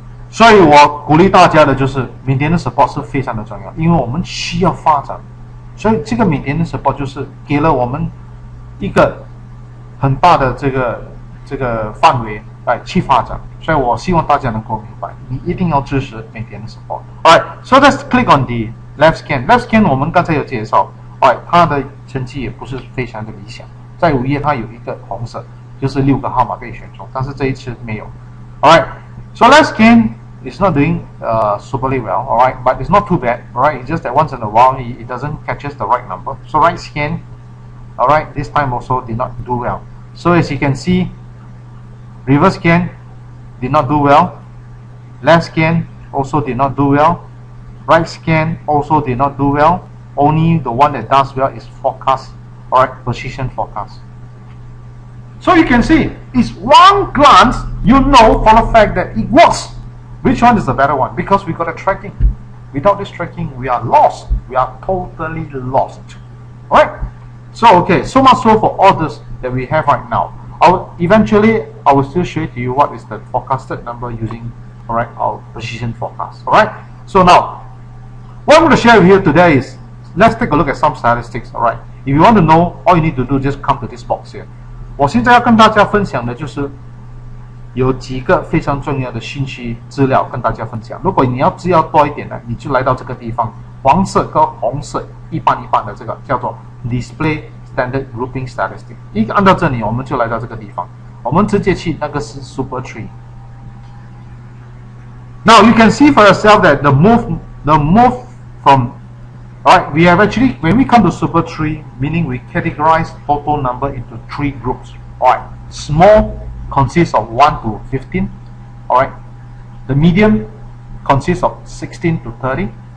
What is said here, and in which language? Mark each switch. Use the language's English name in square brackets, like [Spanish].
[Chinese] 所以我鼓励大家的就是maintenance support 是非常的重要，因为我们需要发展，所以这个maintenance support 就是给了我们一个很大的这个范围来去发展，所以我希望大家能够明白，你一定要支持maintenance support。 [English] Alright, so let's click on the left scan. [Chinese] Left scan 我们刚才有介绍，它的成绩也不是非常的理想，在5月它有一个红色，就是6个号码被选中，但是这一次没有。 [English] Alright, so left scan it's not doing superly well, all right, but it's not too bad, all right. It's just that once in a while it doesn't catches the right number. So right scan, all right, this time also did not do well. So as you can see, reverse scan did not do well, left scan also did not do well, right scan also did not do well. Only the one that does well is forecast, all right, position forecast. So you can see, it's one glance, you know for the fact that it works. Which one is the better one? Because we got a tracking. Without this tracking, we are lost. We are totally lost. Alright? So, okay, so much so for all this that we have right now. Eventually, I will still show it to you what is the forecasted number using, alright, our position forecast. Alright? So now, what I'm going to share with you today is, let's take a look at some statistics. Alright? If you want to know, all you need to do, just come to this box here. [Chinese] 我现在要跟大家分享的就是有几个非常重要的信息资料跟大家分享。如果你要资料多一点呢，你就来到这个地方，黄色跟红色一半一半的这个叫做 Display Standard Grouping Statistic。一按到这里，我们就来到这个地方，我们直接去那个是 Super Tree。 [English] Now you can see for yourself that the move from alright, we have actually, when we come to Super Tree, meaning we categorize total number into 3 groups. Alright, small consists of 1 to 15. Alright, the medium consists of 16 to 30.